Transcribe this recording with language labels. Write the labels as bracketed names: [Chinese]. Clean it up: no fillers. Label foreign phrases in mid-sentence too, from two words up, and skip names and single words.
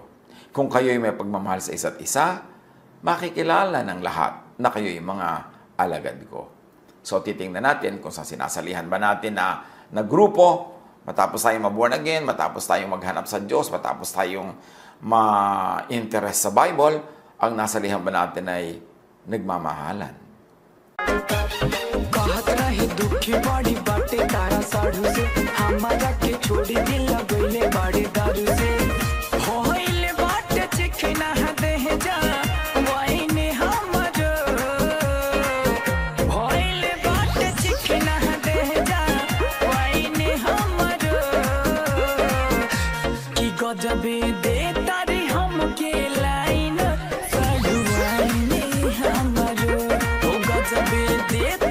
[Filipino] Kung kayo'y may pagmamahal sa isa't isa, makikilala ng lahat na kayo'y mga alagad ko. So, titingnan natin kung sa sinasalihan ba natin na grupo, matapos tayong ma- [English] born again, [Filipino] matapos tayong maghanap sa Diyos, matapos tayong ma-interest sa Bible, ang nasalihan ba natin ay nagmamahalan. [Bhojpuri] कहत रही दुखी बड़ी बाटे तारा साढ़ू से हमारा के छोड़ी दिल लगैले बड़े दारू से होइले बाटे चिखना दे जा वाइने हमर होइले बाटे चिखना दे जा वाइने हमर की गजबे दे तारी हम के लाइन साढ़ू वाइने हमर ओ गजबे दे